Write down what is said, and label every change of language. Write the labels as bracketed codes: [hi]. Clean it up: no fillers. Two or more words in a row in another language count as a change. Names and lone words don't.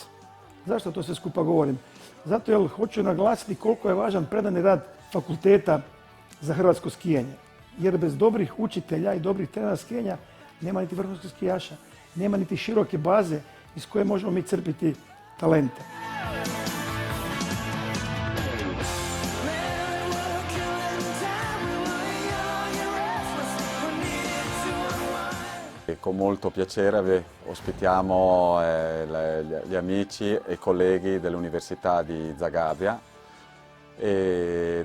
[hr] Zašto to sve skupa govorim? Zato jer hoću naglasiti koliko je važan predani rad fakulteta za hrvatsko skijanje. Jer bez dobrih učitelja i dobrih trenera skijanja nema niti vrhunskih skijaša, nema niti široke baze iz koje možemo mi crpiti talente. [it] Con molto piacere ospitiamo gli amici e colleghi dell'Università di Zagabria e